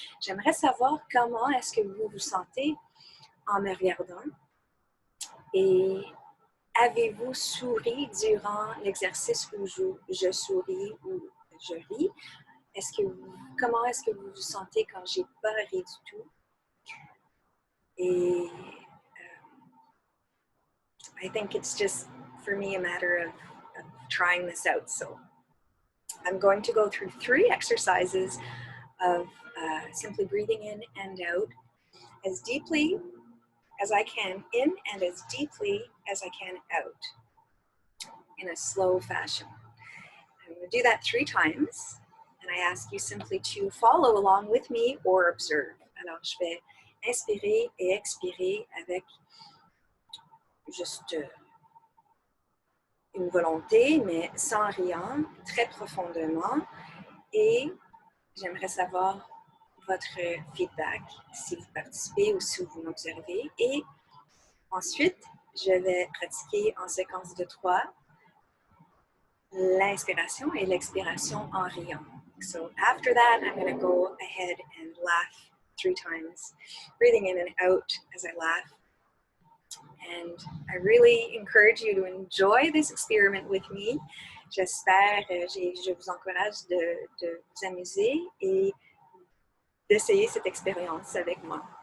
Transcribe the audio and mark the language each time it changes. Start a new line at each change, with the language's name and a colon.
French: J'aimerais savoir comment est-ce que vous vous sentez en me regardant, et avez-vous souri durant l'exercice où je souris ou je ris? Comment est-ce que vous vous sentez quand j'ai pas ri du tout?
English: Et I think it's just, for me, a matter of trying this out. So I'm going to go through 3 exercises of simply breathing in and out as deeply as I can in and as deeply as I can out in a slow fashion. I'm going to do that 3 times, and I ask you simply to follow along with me or observe.
French: Alors, je vais inspirer et expirer avec juste une volonté, mais sans riant, très profondément. Et j'aimerais savoir votre feedback, si vous participez ou si vous m'observez. Et ensuite, je vais pratiquer en séquence de 3 l'inspiration et l'expiration en riant.
English: So after that, I'm going to go ahead and laugh 3 times, breathing in and out as I laugh. And I really encourage you to enjoy this experiment with me.
French: J'espère, je vous encourage de vous amuser et d'essayer cette expérience avec moi.